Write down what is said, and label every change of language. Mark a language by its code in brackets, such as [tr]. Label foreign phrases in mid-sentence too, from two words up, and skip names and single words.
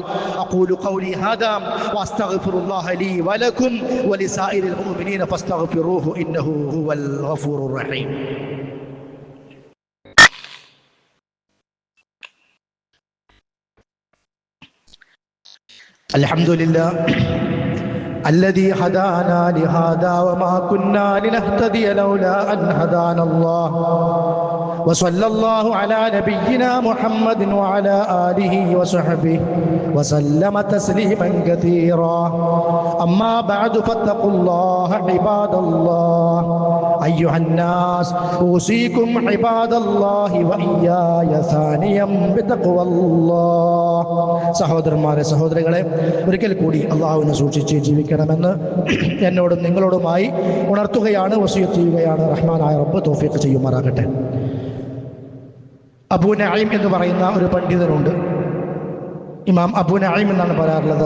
[ar] أقول قولي هذا وأستغفر الله لي ولكم ولسائر المؤمنين فاستغفروه إنه هو الغفور الرحيم. അൽഹംദുലില്ലാഹ് الذي هدانا لهذا وما كنا لنهتدي لولا أن هدانا الله وصلى الله على نبينا محمد وعلى آله وصحبه وسلم تسليما كثيرا. أما بعد فاتقوا الله عباد الله أيها الناس أوصيكم عباد الله وإياي ثانيا بتقوى الله. [ml] സഹോദരന്മാരെ സഹോദരികളെ, ഒരിക്കൽ കൂടി അള്ളാഹുവിനെ സൂക്ഷിച്ച് ജീവിക്കണമെന്ന് എന്നോടും നിങ്ങളോടുമായി ഉണർത്തുകയാണ്, വസിയത്ത് ചെയ്യുകയാണ്. റഹ്മാനായ റബ്ബ് തൗഫീഖ് ചെയ്യുമാറാകട്ടെ. അബൂ നഈം എന്ന് പറയുന്ന ഒരു പണ്ഡിതനുണ്ട്. ഇമാം അബൂ നഈം എന്നാണ് പറയാറുള്ളത്.